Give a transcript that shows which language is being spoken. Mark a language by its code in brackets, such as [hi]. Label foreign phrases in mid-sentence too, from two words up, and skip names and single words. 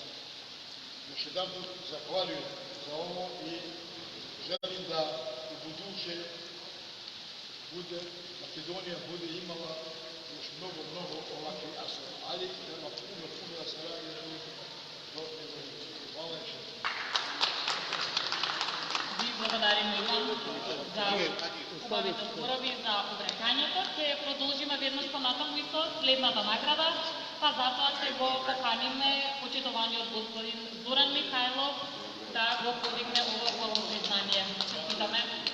[sr] Još jedan put zahvaljujem za ovo i želim da u buduće Makedonija bude imala još mnogo ovakvih asova, ali treba puno da se radi do evolucije. Hvala još. [mk] Ви благодариме и вам за убавите зборови за обрекањето. Ќе продолжиме веднаш понатаму и со следната награда, па затоа ќе го поканиме почитуваниот господин Зоран Михајлов да го подигне ово признание.